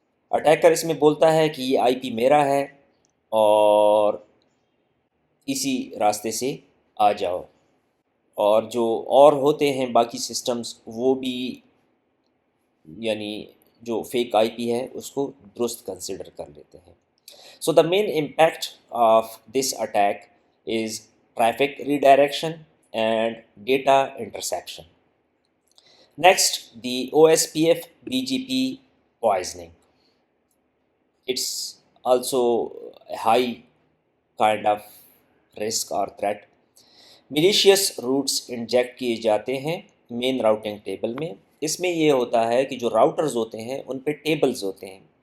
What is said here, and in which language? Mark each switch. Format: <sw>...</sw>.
<ur>Attacker اس میں بولتا ہے کہ یہ آئی پی میرا ہے اور اسی راستے سے آ جاؤ، اور جو اور ہوتے ہیں باقی سسٹمز وہ بھی یعنی جو فیک آئی پی ہے اس کو درست کنسیڈر کر لیتے ہیں.</ur> <en>So the main impact of this attack is traffic redirection and data interception. Next, the OSPF BGP poisoning. It's also a high kind of risk or threat. Malicious routes</en> <ur>inject کیے جاتے ہیں مین routing table میں. اس میں یہ ہوتا ہے کہ جو راؤٹرز ہوتے ہیں ان پہ ٹیبلز ہوتے ہیں.</ur>